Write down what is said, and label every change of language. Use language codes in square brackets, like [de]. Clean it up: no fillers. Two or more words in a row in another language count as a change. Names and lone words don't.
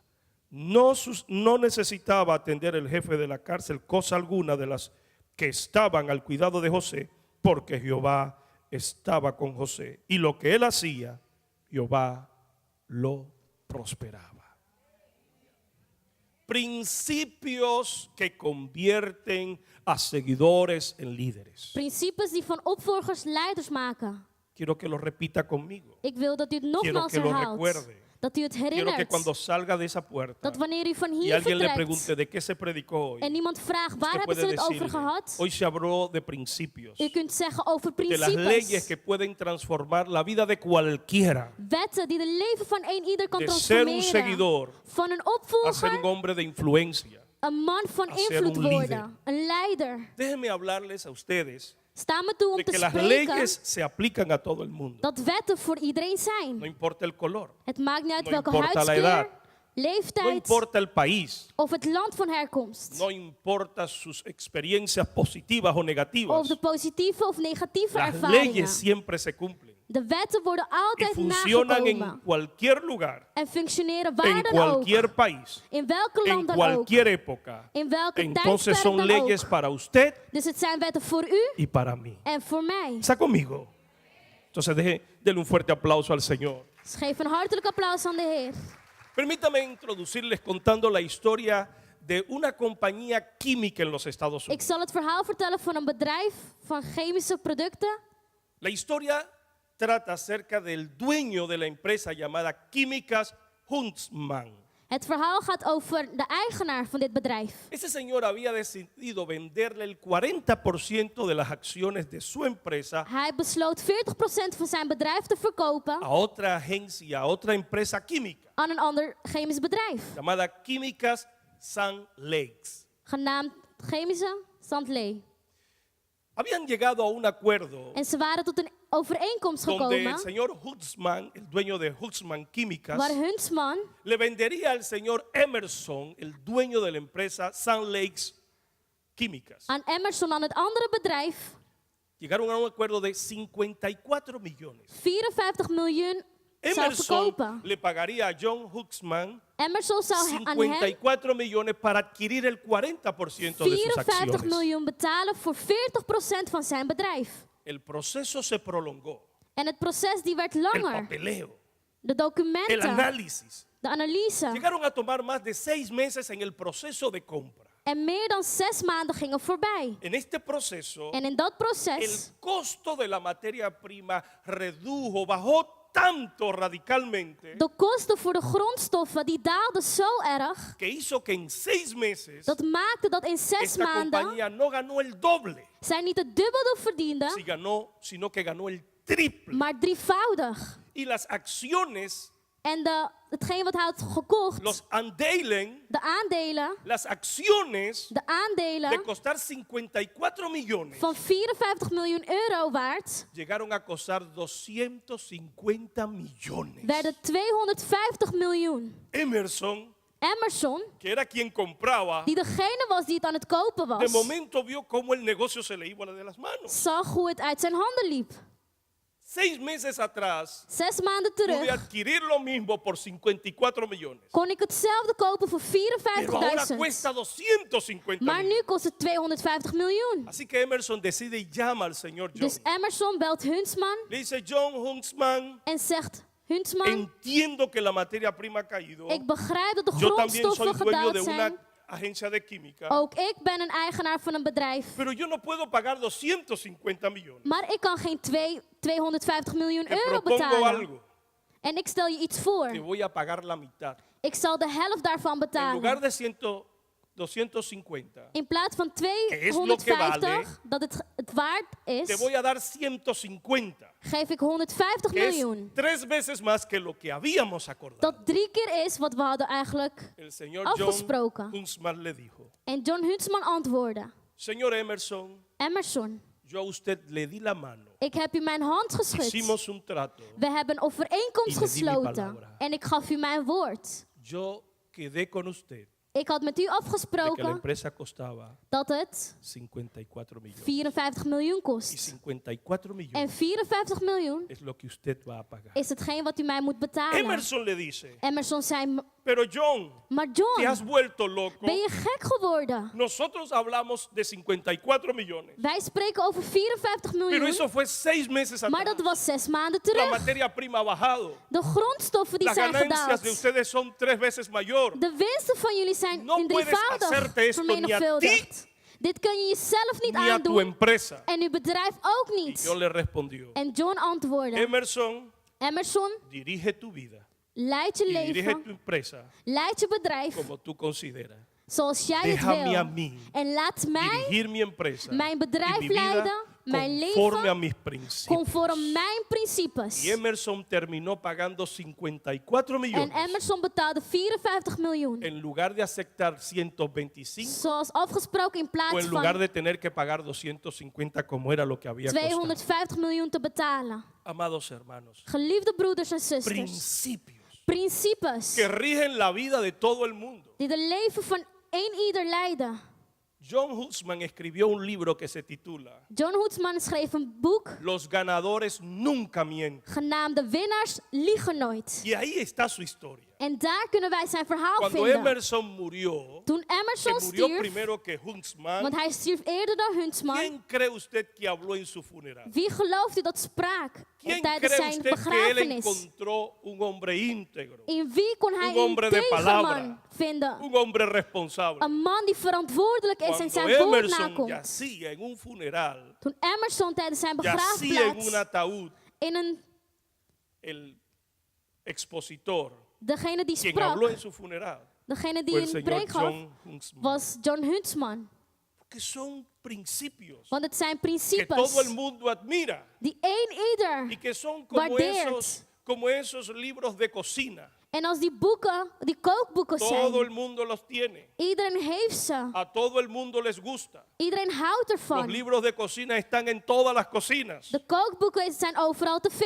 [es] No necesitaba atender el jefe de la cárcel cosa alguna de las que estaban al cuidado de José, porque Jehová estaba con José. Y lo que él hacía, Jehová lo prosperaba. Principios que convierten a seguidores en líderes. [nl] Principes die van opvolgers leiders maken. [es] Quiero que lo repita conmigo. [nl] Ik wil dat u het nogmaals [es] que lo [nl] herhaalt. [es] recuerde. [nl] Dat u het [es] Quiero que [nl] herinnert. [es] cuando salga de esa puerta [nl] Dat wanneer u van [es] y [nl] hier [es] alguien le [nl] vertrekt [es] pregunte de qué se predicó hoy, [nl] en niemand vraagt waar [es] usted [nl] hebben ze [es] puede [nl] het over [es] decirle: [nl] gehad, [es] hoy se habló de principios, [nl] u kunt zeggen over [es] de las leyes [nl] principes. [es] que pueden transformar la vida de cualquiera, [nl] Wetten die de leven van een ieder kan [es] de ser un [nl] transformeren. [es] seguidor [nl] Van een [es] a ser [nl] opvolger, [es] un hombre de influencia. [nl] een man van [es] a ser [nl] invloed [es] un líder. [nl] worden. Een leider. [es] Déjenme hablarles a ustedes [nl] Sta me toe om [es] de [nl] te [es] que las [nl] spreken [es] leyes se aplican a todo el mundo. [nl] dat wetten voor iedereen [es] No [nl] zijn. [es] importa el color, [nl] Het maakt niet uit [es] No [nl] welke [es] importa la edad. [nl] huidskleur, [es] no [nl] leeftijd [es] importa el país, [nl] of het land van herkomst. [es] no importa sus experiencias positivas o negativas. [nl] Of de positieve of negatieve [es] Las [nl] ervaringen. [es] leyes siempre se cumplen [nl] De wetten worden [es] y [nl] altijd [es] funcionan en [nl] nagekomen. [es] cualquier lugar, [nl] En functioneren waar [es] en [nl] dan [es] cualquier [nl] ook. [es] país, [nl] In welke [es] en [nl] land dan ook. [es] cualquier época. [nl] In welke [es] Entonces [nl] tijdperk [es] son [nl] dan [es] leyes [nl] ook. [es] para usted [nl] Dus het zijn wetten voor u [es] y para mí. [nl] en voor mij. [es] ¿Está conmigo? Entonces denle un fuerte aplauso al Señor. [nl] Dus geef een hartelijk applaus aan de Heer. [es] Permítame introducirles contando la historia de una compañía química en los Estados [nl] Ik [es] Unidos. [nl] zal het verhaal vertellen van een bedrijf van chemische producten. [es] La historia trata acerca del dueño de la empresa llamada Químicas Huntsman. [nl] Het verhaal gaat over de eigenaar van dit bedrijf. [es] Ese señor había decidido venderle el 40% de las acciones de su empresa [nl] Hij besloot 40% van zijn bedrijf te verkopen [es] a otra agencia, a otra empresa química [nl] aan een ander chemisch bedrijf. [es] llamada Químicas Sun Lakes. [nl] Genaamd chemische Sandlee. [es] Habían llegado a un acuerdo [nl] En ze waren tot een overeenkomst [es] donde el [nl] gekomen [es] señor Huntsman, el dueño de Huntsman Químicas, [nl] waar Huntsman [es] le vendería al señor Emerson, el dueño de la empresa Sun Lakes Químicas. [nl] aan Emerson, aan het andere bedrijf, [es] Llegaron a un acuerdo de 54 millones. [nl] 54 miljoen zou [es] Emerson [nl] verkopen. [es] le pagaría a John Huntsman [nl] Emerson zou aan hem [es] 54 millones para adquirir el 40% de sus [nl] 54 [es] acciones. [nl] miljoen betalen voor 40% van zijn bedrijf. [es] El proceso se prolongó. [nl] En het proces die werd [es] El [nl] langer. [es] papeleo, [nl] De [es] el [nl] documenten, [es] análisis. [nl] de analyse. [es] Llegaron a tomar más de 6 meses en el proceso de compra. [nl] En meer dan 6 maanden gingen voorbij. [es] En este proceso, [nl] En in dat [es] el [nl] proces, [es] costo de la materia prima redujo, bajó tanto radicalmente [nl] de kosten voor de grondstoffen, die daalden zo erg. [es] que hizo que en 6 meses [nl] Dat maakte dat in 6 [es] esta [nl] maanden [es] compañía no ganó el doble, [nl] zij niet het dubbele verdienden, [es] sino que ganó el triple. [nl] maar drievoudig. [es] Y las acciones, [nl] En hetgeen wat hij had gekocht, [es] los aandelen, [nl] de aandelen, [es] las acciones de [nl] de aandelen [es] costar 54 millones [nl] van 54 miljoen euro waard, [es] llegaron a costar 250 millones. [nl] werden 250 miljoen. [es] Emerson, [nl] Emerson, [es] que era quien compraba, [nl] die degene was die het aan het kopen [es] de [nl] was, [es] momento vio cómo el negocio se le iba de las manos. [nl] zag hoe het uit zijn handen liep. [es] 6 meses atrás [nl] 6 maanden [es] pude [nl] terug [es] adquirir lo mismo por 54 millones. [nl] kon ik hetzelfde kopen voor [es] Pero ahora [nl] 54.000. [es] cuesta 250 [nl] Maar [es] millones. [nl] nu kost het 250 miljoen. [es] Así que Emerson decide y llama al señor John. [nl] Dus Emerson belt Huntsman [es] Le dice: John Huntsman, [nl] en zegt, Huntsman, [es] entiendo que la materia prima ha caído. [nl] ik begrijp dat de [es] Yo también soy [nl] grondstoffen [es] dueño de [nl] gedaald [es] una [nl] zijn. [es] agencia de química. [nl] Ook ik ben een eigenaar van een bedrijf. [es] Pero yo no puedo pagar 250 millones. [nl] Maar ik kan geen 250 miljoen [es] Te [nl] euro [es] propongo [nl] betalen. [es] algo. [nl] En ik stel je iets [es] Te [nl] voor. [es] voy a pagar la mitad. [nl] Ik zal de helft daarvan [es] En lugar [nl] betalen. [es] de 250, [nl] In plaats van [es] es lo que vale, [nl] 250, dat het waard [es] te [nl] is, [es] voy a dar 150. [nl] geef ik 150 [es] que es [nl] miljoen. [es] 3 veces más que lo que habíamos acordado. [nl] Dat 3 keer is wat we hadden eigenlijk [es] El señor [nl] afgesproken. [es] John Huntsman le dijo, [nl] En John Huntsman antwoordde, [es] señor Emerson, [nl] Emerson, [es] yo a usted le di la mano, [nl] ik heb u mijn hand geschud. [es] hicimos un trato, [nl] We hebben een overeenkomst [es] Y le di mi [nl] gesloten. [es] palabra. [nl] En ik gaf u mijn woord. [es] yo quedé con usted [nl] Ik had met u [es] de que la [nl] afgesproken [es] empresa costaba [nl] dat het [es] 54 millones. [nl] 54 miljoen [es] Y [nl] kost. [es] 54 [nl] En [es] millones [nl] 54 miljoen [es] es lo que usted va a pagar. [nl] is hetgeen wat u mij moet betalen. [es] Emerson le dice, [nl] Emerson zei, [es] pero John, [nl] maar [es] te has [nl] John, [es] vuelto loco. [nl] ben je gek geworden? [es] Nosotros hablamos de 54 millones, [nl] Wij spreken over 54 [es] pero [nl] miljoen, [es] eso fue 6 meses [nl] maar [es] atrás. [nl] dat was 6 maanden [es] La [nl] terug. [es] materia prima ha bajado. [nl] De grondstoffen die [es] Las [nl] zijn [es] ganancias de [nl] gedaald. [es] ustedes son 3 veces mayor. [nl] De winsten van jullie zijn [es] No puedes [nl] drievoudig [es] hacerte esto ni a [nl] vermenigvuldigd. Dit kun je jezelf niet [es] Ni a tu [nl] aandoen [es] empresa. [nl] en uw bedrijf ook [es] Y [nl] niet. [es] yo le respondió, [nl] En John antwoordde, [es] Emerson, [nl] Emerson, [es] dirige tu vida [nl] leid je [es] y dirige tu [nl] leven, [es] empresa [nl] leid je bedrijf [es] como tú consideras. [nl] zoals jij het [es] Déjame a [nl] wil. [es] mí [nl] En laat mij [es] dirigir mi empresa [nl] mijn bedrijf [es] y mi vida [nl] leiden, mijn [es] conforme a [nl] leven [es] mis principios. [nl] conform mijn principes. [es] Y Emerson terminó pagando 54 [nl] En [es] millones [nl] Emerson betaalde 54 miljoen. [es] en lugar de aceptar 125 [nl] Zoals afgesproken in [es] o [nl] plaats [es] en lugar [nl] van [es] de tener que pagar 250 como era lo que había costado. [nl] 250 miljoen te betalen. [es] Amados hermanos, [nl] Geliefde broeders en zusters. [es] principios [nl] Principes [es] que rigen la vida de todo el mundo. [nl] die de leven van ieder leiden. [es] John Huntsman escribió un libro que se titula [nl] John Huntsman schreef een boek [es] Los ganadores nunca mienten. [nl] genaamd De winnaars liegen nooit. [es] Y ahí está su historia. [nl] En daar kunnen wij zijn verhaal [es] Cuando [nl] vinden. [es] Emerson murió, [nl] Toen [es] que [nl] Emerson [es] murió [nl] stierf, [es] primero que Huntsman, [nl] want hij stierf eerder dan Huntsman. [es] ¿quién cree usted que habló en su funeral? [nl] Wie gelooft u dat sprak [es] ¿Quién [nl] tijdens [es] cree [nl] zijn [es] usted que él [nl] begrafenis? [es] encontró un hombre íntegro, [nl] In wie kon hij [es] Un [nl] een [es] hombre de palabra. [nl] tegenman vinden? [es] un hombre responsable? [nl] Een man die verantwoordelijk is en [es] Cuando [nl] zijn woord [es] Emerson [nl] nakomt. [es] yacía en un funeral, [nl] Toen Emerson tijdens zijn [es] yacía en un [nl] begraafplaats [es] ataúd, [nl] in een, [es] el expositor, [nl] degene die [es] quien habló [nl] sprak, [es] en su funeral, [nl] degene die [es] fue el [nl] een [es] señor [nl] preek gaf, [es] John Huntsman. [nl] was John Huntsman. [es] Que son principios [nl] Want het zijn [es] que todo el [nl] principes [es] mundo admira [nl] die ieder [es] y que son como [nl] waardeert. [es] esos libros de cocina. [nl] En als die boeken, die kookboeken [es] Todo el [nl] zijn, [es] mundo los tiene. [nl] iedereen heeft ze. [es] A todo el mundo les gusta. [nl] Iedereen houdt [es] Los [nl] ervan. [es] libros de cocina están en todas las cocinas, [nl] De kookboeken zijn overal te